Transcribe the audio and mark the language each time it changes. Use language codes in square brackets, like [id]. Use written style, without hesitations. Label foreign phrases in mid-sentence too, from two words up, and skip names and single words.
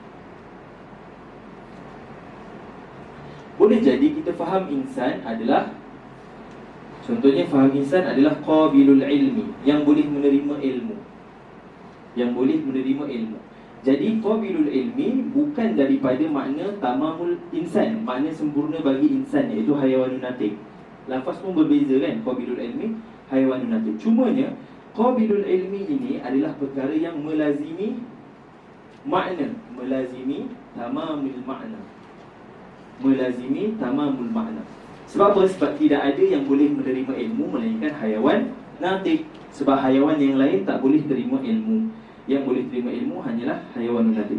[ms] Boleh jadi kita faham insan adalah, contohnya faham insan adalah [ar] قابل العلم, [ms] yang boleh menerima ilmu, yang boleh menerima ilmu. Jadi [ar] قابل العلم [ms] bukan daripada makna [ar] تمام الإنسان, [ms] makna sempurna bagi insan, iaitu [ar] حيوان ناطق. [ms] Lafaz pun berbeza kan, [ar] قابل العلم، حيوان ناطق. [ms] Cumanya [ar] قابل العلم [ms] ini adalah perkara yang melazimi makna, melazimi [ar] تمام المعنى, [ms] melazimi [ar] تمام المعنى. [ms] Sebab apa? Sebab tidak ada yang boleh menerima ilmu melainkan [ar] حيوان ناطق. [ms] Sebab hayawan yang lain tak boleh terima ilmu. Yang boleh terima ilmu hanyalah [ar] حيوان ناطق.